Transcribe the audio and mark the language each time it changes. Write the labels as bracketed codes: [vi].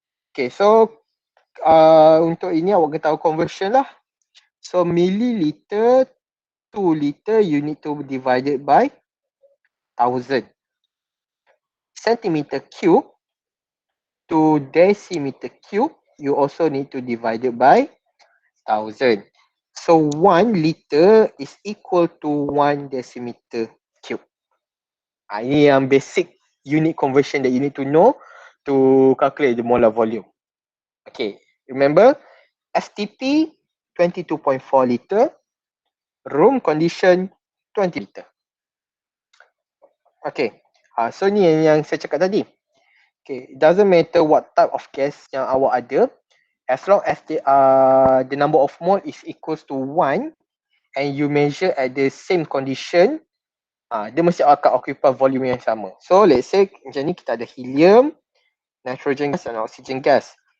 [ms] Okay, so untuk ini awak kena tahu conversion lah. [en] So milliliter to liter you need to divide it by 1000. Centimeter cube to decimeter cube you also need to divide it by 1000. So 1 liter is equal to 1 decimeter cube. [ms] Ini yang [en] basic unit conversion that you need to know to calculate the molar volume. Okay, remember STP 22.4 liter, room condition 20 liter. [ms] Okay, so ni yang saya cakap tadi. [en] Okay, it doesn't matter what type of gas [ms] yang awak ada, [en] as long as the number of mole is equals to 1 and you measure at the same condition, [ms] dia mesti akan [en] occupy volume [ms] yang sama. [en] So let's say [ms] macam ni kita ada [en] helium, nitrogen gas and oxygen gas.